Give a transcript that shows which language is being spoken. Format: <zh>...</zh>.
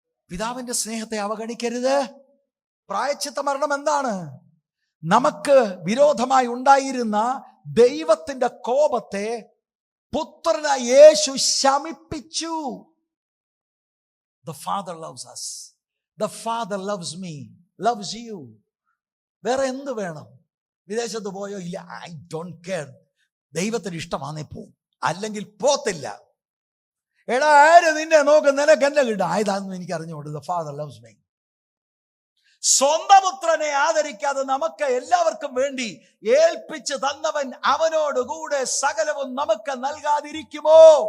<ml>പിതാവിന്റെ സ്നേഹത്തെ അവഗണിക്കരുത്. പ്രായശ്ചിത്ത മരണം എന്താണ്? നമുക്ക് വിരോധമായി ഉണ്ടായിരുന്ന ദൈവത്തിന്റെ കോപത്തെ പുത്രനായ യേശു ശമിപ്പിച്ചു.</ml> <en>The Father loves us. The Father loves me, loves you.</en> <ml>വേറെ എന്ത് വേണം? വിദേശത്ത് പോയോ? ഇല്ല,</ml> <en>I don't care.</en> <ml>ദൈവത്തിന് ഇഷ്ടമാണേ പോവും, അല്ലെങ്കിൽ പോത്തില്ല. എടാ, ആര് നിന്നെ നോക്കും? നിനക്ക് എന്നെ കിട്ടും. ആയതാണെന്ന് എനിക്ക് അറിഞ്ഞുകൊണ്ട്.</ml> <en>The Father loves me.</en> <ml>സ്വന്തം പുത്രനെ ആദരിക്കാതെ നമുക്ക് എല്ലാവർക്കും വേണ്ടി ഏൽപ്പിച്ച് തന്നവൻ അവനോടുകൂടെ സകലവും നമുക്ക് നൽകാതിരിക്കുമോ?</ml>